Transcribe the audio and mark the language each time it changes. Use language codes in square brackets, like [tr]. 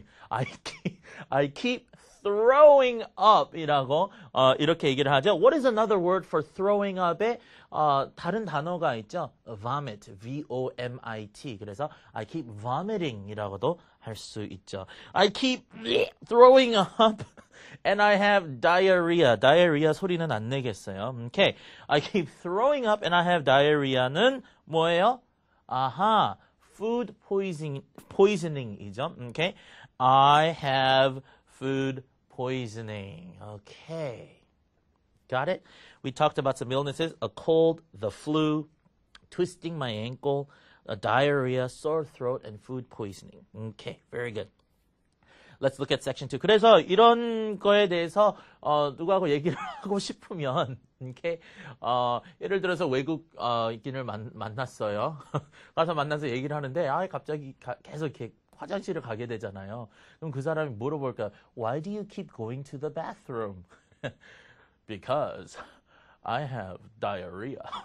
[en] I keep throwing up [ko] 이라고 이렇게 얘기를 하죠. [en] What is another word for throwing up에 [ko] 다른 단어가 있죠. [en] vomit, V-O-M-I-T. [ko] 그래서 [en] I keep vomiting [ko] 이라고도 할 수 있죠. [en] I keep throwing up and I have diarrhea. [ko] diarrhea 소리는 안 내겠어요. [en] Okay. I keep throwing up and I have diarrhea는 [ko] 뭐예요? 아하, food poisoning이죠. [en] Okay. I have food poisoning. Okay. Got it? We talked about some illnesses, a cold, the flu, twisting my ankle, a diarrhea, sore throat, and food poisoning. Okay, very good. Let's look at section 2. [ko] 그래서 이런 거에 대해서 누구하고 얘기를 하고 싶으면 [en] okay? [ko] 예를 들어서 외국인을 만났어요. 가서 만나서 얘기를 하는데 갑자기 계속 이렇게 화장실을 가게 되잖아요. 그럼 그 사람이 물어볼까? [en] Why do you keep going to the bathroom? Because I have diarrhea.